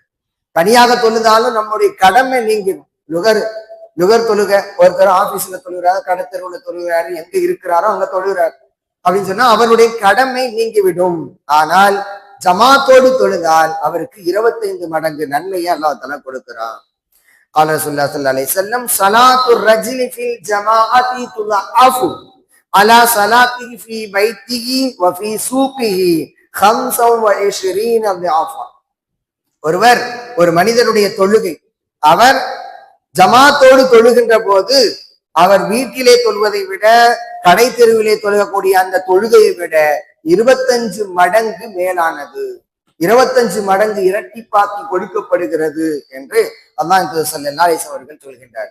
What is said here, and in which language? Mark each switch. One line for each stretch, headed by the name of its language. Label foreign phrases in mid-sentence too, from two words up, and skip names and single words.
Tamil: தனியாக தொழுதாலும் நம்முடைய கடமை நீங்கிடும். லுகர் தொழுக, ஒருத்தர் ஆபீஸ்ல தொழுகிறாரு, கடத்தெருவுல தொழுகிறாரு, எங்க இருக்கிறாரோ அங்க தொழுகிறாரு அப்படின்னு சொன்னா அவருடைய கடமை நீங்கிவிடும். ஆனால் ஜமாத்தோடு தொழுதால் அவருக்கு 25 மடங்கு நன்மையை
Arabic: الله تعالى
Tamil: கொடுக்கிறான்.
Arabic: قال رسول الله صلى الله عليه وسلم صلاة الرجل في الجماعة تضاعف على صلاته في بيته وفي سوقه 25 ضعفا.
Tamil: ஒரு மனிதனுடைய தொழுகை, அவர் ஜமாத்தோடு தொழுகின்ற போது அவர் வீட்டிலே தொழுவதை விட கடை தெருவிலே தொழுகக்கூடிய அந்த தொழுகையை விட 25 மடங்கு மேலானது, 25 மடங்கு இரட்டிப்பாக்கி கொடுக்கப்படுகிறது என்று அல்லாஹ்
Arabic: صلى الله عليه وسلم
Tamil: அவர்கள் சொல்கின்றார்.